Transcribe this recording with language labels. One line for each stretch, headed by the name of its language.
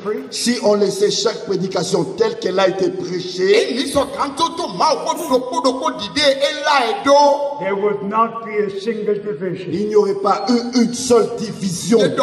French: Si on laissait chaque prédication telle qu'elle a été prêchée,
English: there would not be a single division.
French: Il n'y aurait pas eu une seule division.